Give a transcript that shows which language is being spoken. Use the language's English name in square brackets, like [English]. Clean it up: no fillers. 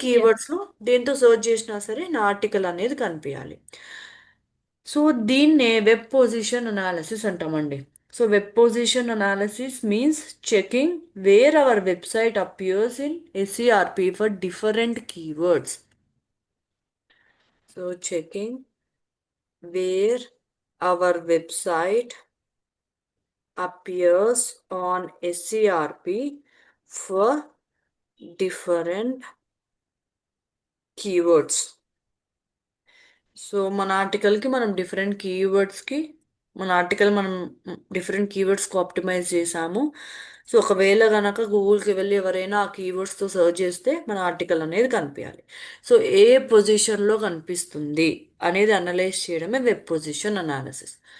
[Telugu] కీవర్డ్స్లో దేంతో సెర్చ్ చేసినా సరే నా ఆర్టికల్ అనేది కనిపించాలి. సో దీన్నే వెబ్ పొజిషన్ అనాలిసిస్ అంటామండి. [English] So web position analysis means checking where our website appears in SERP for different keywords. So checking where our website appears on SCRP for different keywords. [Telugu] So మన ఆర్టికల్కి మనం different కీవర్డ్స్కి మన article మనం different కీవర్డ్స్కి optimise చేసాము. So ఒకవేళ కనుక గూగుల్కి వెళ్ళి ఎవరైనా ఆ కీవర్డ్స్తో సర్చ్ చేస్తే మన ఆర్టికల్ అనేది కనిపించాలి. సో ఏ పొజిషన్లో కనిపిస్తుంది అనేది అనలైజ్ చేయడమే వెబ్ పొజిషన్ అనాలిసిస్.